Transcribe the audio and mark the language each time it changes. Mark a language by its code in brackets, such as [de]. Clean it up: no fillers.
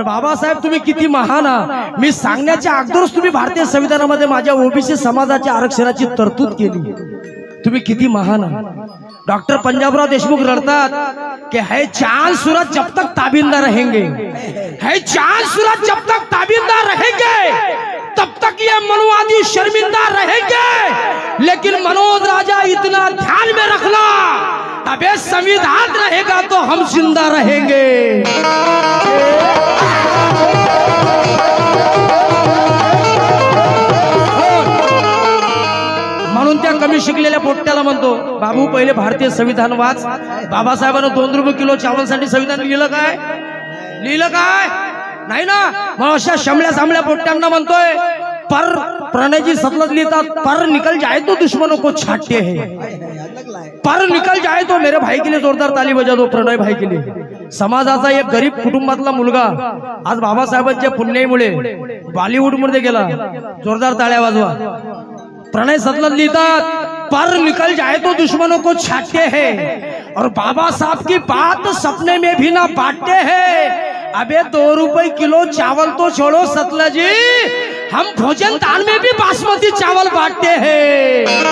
[mr] पण बाबासाहेब तुम्ही किती महान आहात, मी सांगण्याच्या अगोदरच तुम्ही भारतीय संविधानामध्ये माझ्या ओबीसी समाजाच्या आरक्षणाची तरतूद केली, तुम्ही किती महान आहात। [hi] डॉक्टर पंजाबराव देशमुख रड़तात कि है चांद सूरज जब तक ताबिंदा रहेंगे, है चांद सूरज जब तक ताबिंदा रहेंगे तब तक ये मनुवादी शर्मिंदा रहेंगे, लेकिन मनोज राजा इतना ध्यान में रखना, अबे संविधान रहेगा तो हम जिंदा रहेंगे। [mr] म्हणून त्या कमी शिकलेल्या पोट्ट्याला म्हणतो बाबू पहिले भारतीय संविधान वाच। बाबासाहेबांना 2 रुपये किलो चावलसाठी संविधान लिहिलं काय? लिहिलं काय नाही ना। मग अशा शमल्या सामल्या पोट्ट्यांना म्हणतोय [hi] पर प्रणय जी सतलज लिहितात, पर निकल जाए तो दुश्मनों को छाटते हैं, पर निकल जाए तो मेरे भाई के लिए जोरदार ताली बजा दो, प्रणय भाई के लिए। [mr] समाजाचा एक गरीब कुटुंबातला मुलगा आज बाबासाहेबांच्या पुण्याईमुळे बॉलिवूड मध्ये गेला, जोरदार टाळ्या वाजवा। [hi] प्रणय सतलज लिहितात पर निकल जाए तो दुश्मनों को छाटते हैं, और बाबा साहब की बात सपने में भी ना बांटते हैं। अबे 2 रुपए किलो चावल तो छोड़ो सतलज जी, हम भोजन दान में भी बासमती चावल बांटते हैं।